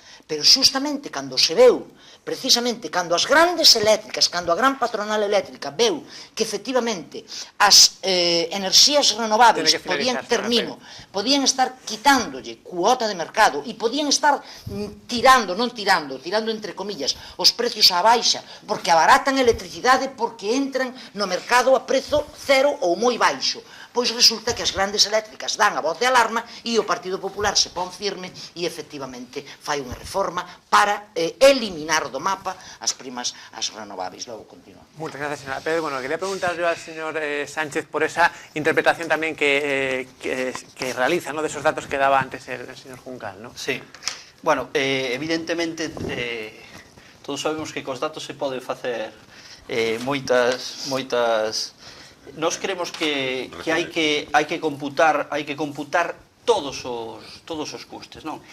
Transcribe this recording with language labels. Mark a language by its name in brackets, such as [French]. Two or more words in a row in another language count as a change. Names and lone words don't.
[Galician] pero xustamente cando se veu, precisamente cando as grandes eléctricas, cando a gran patronal eléctrica veu que efectivamente as enerxías renovables podían estar quitándolle cuota de mercado e podían estar tirando entre comillas, os precios á baixa, porque abaratan electricidade porque entran no mercado a prezo cero ou moi baixo. Pois resulta que as grandes eléctricas dan a voz de alarma e o Partido Popular se pon firme e efectivamente fai unha reforma para eliminar do mapa as primas as renovables. Logo continúa. [Spanish] Muchas gracias, señora Pérez. Bueno, quería preguntar yo al señor Sánchez por esa interpretación también que realiza, ¿no?, de esos datos que daba antes el señor Juncal, ¿no? Sí. [Galician] Bueno, evidentemente todos sabemos que cos datos se pode facer moitas nós creemos que hai que computar todos os custes, non?